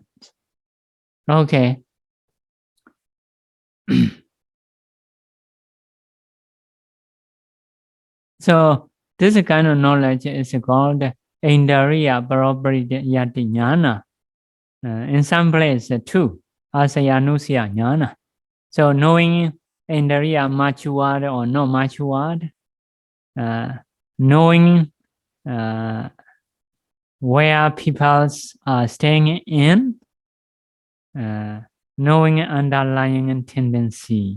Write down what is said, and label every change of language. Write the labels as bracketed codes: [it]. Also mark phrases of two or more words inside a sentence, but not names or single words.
[en] Okay. So this kind of knowledge is called [pi] indriyaparopariyattaṃ ñāṇaṃ. [en] In some places too, [pi] Āsaya anusaya ñāṇaṃ. [en] So knowing indriya matured or not matured, knowing where people are staying in, knowing underlying tendency.